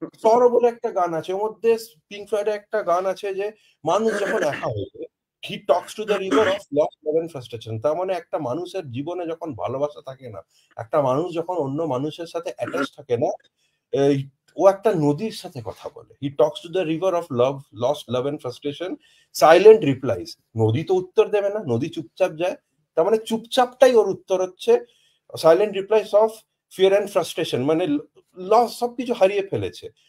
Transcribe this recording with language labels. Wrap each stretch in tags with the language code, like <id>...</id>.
<bn>সরো বলে একটা গান আছে, ওর মধ্যে পিঙ্ক ফ্লয়েডের একটা গান আছে যে মানুষ যখন একা হয়ে যায়,</bn> <en>he talks to the river of lost love and frustration।</en> <bn>তার মানে একটা মানুষের জীবনে যখন ভালোবাসা থাকে না, একটা মানুষ যখন অন্য মানুষের সাথে অ্যাটাচ থাকে না, ও একটা নদীর সাথে কথা বলে।</bn> <en>he talks to the river of love, lost love and frustration, silent replies।</en> <bn>নদী তো উত্তর দেবে না, নদী চুপচাপ যায়, তার মানে চুপচাপটাই ওর উত্তর হচ্ছে</bn> <en>silent replies of fear and frustration,</en> <bn>মানে লস, সবকিছু হারিয়ে ফেলেছে।</bn>